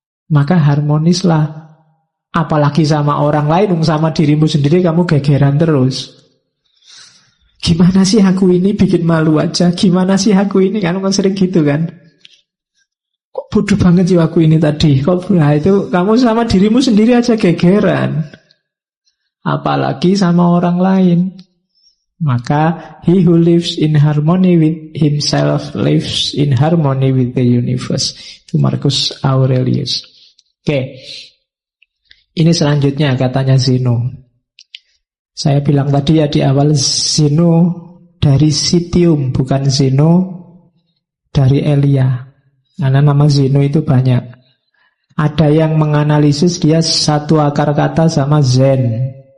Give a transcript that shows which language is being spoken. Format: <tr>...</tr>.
<id>Maka harmonislah. Apalagi sama orang lain, sama dirimu sendiri kamu gegeran terus. Gimana sih aku ini, bikin malu aja. Gimana sih aku ini, kan sering gitu kan. Kok bodoh banget sih aku ini tadi. Nah, itu kamu sama dirimu sendiri aja gegeran. Apalagi sama orang lain.</id> <en>Maka he who lives in harmony with himself lives in harmony with the universe.</en> <id>Itu Marcus Aurelius. Oke. Ini selanjutnya katanya Zeno. Saya bilang tadi ya di awal, Zeno dari Citium, bukan Zeno dari Elia. Karena nama Zeno itu banyak. Ada yang menganalisis dia satu akar kata sama Zen.</id>